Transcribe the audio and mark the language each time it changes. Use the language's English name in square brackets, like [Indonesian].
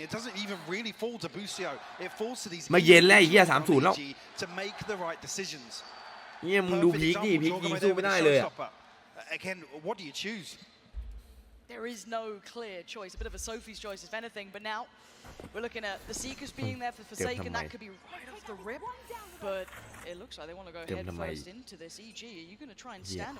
[English] It doesn't even really fall to Busio. It falls to these [Thai] มาเย็นแล้วไอ้เหี้ย3-0แล้ว [English] to make the right decisions. [Thai] เหี้ยมึงดูพีคดิพีคยิงสู้ไม่ได้เลย [English] Again, what do you choose? There is no clear choice. A bit of a Sophie's choice, if anything. But now we're looking at the Seekers being there for Forsaken. That could be right off the rip. But it looks like they want to go head first into this. EG, are you going to try and stand?